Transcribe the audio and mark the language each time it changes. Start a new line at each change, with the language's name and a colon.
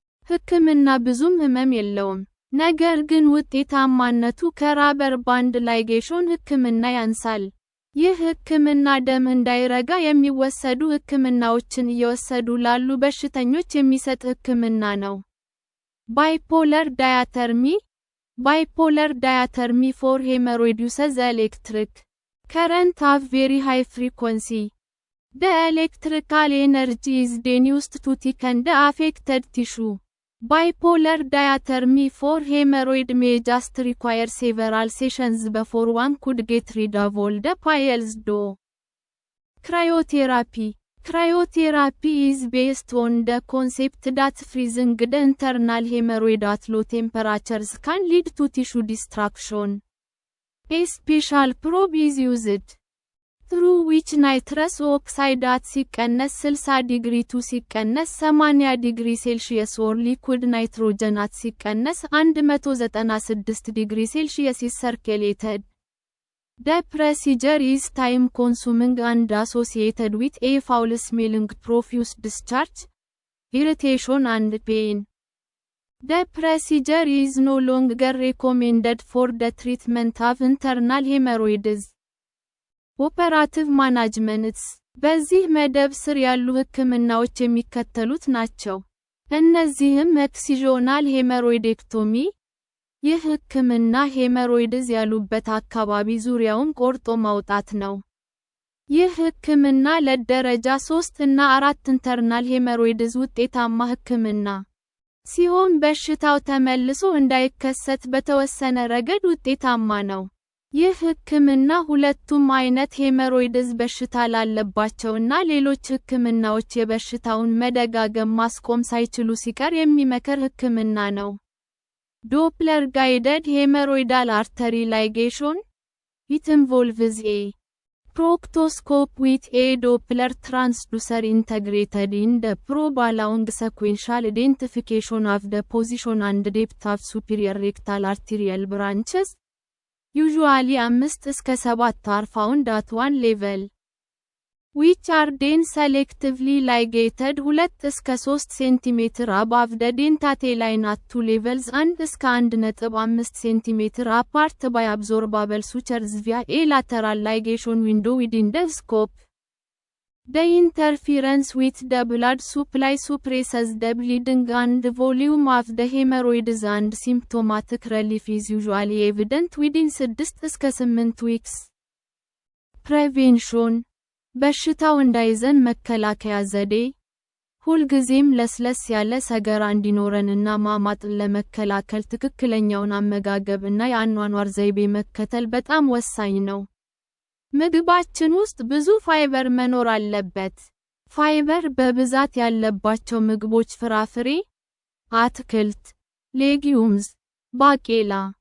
Amharic: ሕክምና ብዙም ህመም የለውም። ነገር ግን ውጤታማነቱ ከራበር ባንድ ላይጌሽን ሕክምና ያንሳል። ይህ ሕክምና ደም እንዳይረጋ የሚወሰዱ ሕክምናዎችን እየወሰዱ ላሉ በሽተኞች የሚሰጥ ሕክምና ነው። ባይፖለር ዳያተርሚ
English: Bipolar diathermy for hemorrhoid uses electric current of very high frequency. The electrical energy is then used to thicken the affected tissue. Bipolar diathermy for hemorrhoid may just require several sessions before one could get rid of all the piles. Cryotherapy. Cryotherapy is based on the concept that freezing the internal hemorrhoid at low temperatures can lead to tissue destruction. A special probe is used, through which nitrous oxide at 60 degree to 80 degree Celsius or liquid nitrogen at 196 degree Celsius is circulated. The procedure is time-consuming and associated with a foul-smelling profuse discharge, irritation and pain. The procedure is no longer recommended for the treatment of internal hemorrhoids. Operative managements
Amharic: በዚህ መደብ ስር ያሉ ሕክምናዎች የሚከተሉት ናቸው። እነዚህም ኤክሲዥናል ሄመሮይዴክቶሚ ይህ ሕክምና ሄመሮይድስ ያሉበት አካባቢ ዙሪያውን ቆርጦ ማውጣት ነው። ይህ ሕክምና ለደረጃ 3 እና 4 ኢንተርናል ሄመሮይድስ ውጤታማ ሕክምና ሲሆን በሽታው ተመልሶ እንዳይከሰት በተወሰነ ረገድ ውጤታማ ነው። ይህ ሕክምና ሁለቱም አይነት ሄመሮይድስ በሽታ ላለባቸውና ሌሎች ሕክምናዎች የበሽታውን መደጋገም ማስቆም ሳይችሉ ሲቀር የሚመከር ሕክምና ነው።
English: Doppler guided hemorrhoidal artery ligation. It involves a proctoscope with a Doppler transducer integrated in the probe allowing sequential identification of the position and depth of superior rectal arterial branches, usually 5–7 are found at one level, which are then selectively ligated 2–3 cm above the dentate line at two levels and 1–1.5 cm apart by absorbable sutures via a lateral ligation window within the scope. The interference with the blood supply suppresses the bleeding and volume of the hemorrhoids and symptomatic relief is usually evident within 6–8 weeks.
Amharic: Prevention በሽታው እንዳይዘን መከላከያ ዘዴ ሁልጊዜም ለስለስ ያለ ሰገራ እንዲኖረንና ማማጥን ለመከላከል ትክክለኛውን አመጋገብ እና የአኗኗር ዘይቤ መከተል በጣም ወሳኝ ነው። ምግባችን ውስጥ ብዙ ፋይበር መኖር አለበት። ፋይበር በብዛት ያለባቸው ምግቦች ፍራፍሬ፣ አትክልት፣ ሌጊዩምስ፣ ባቄላ፣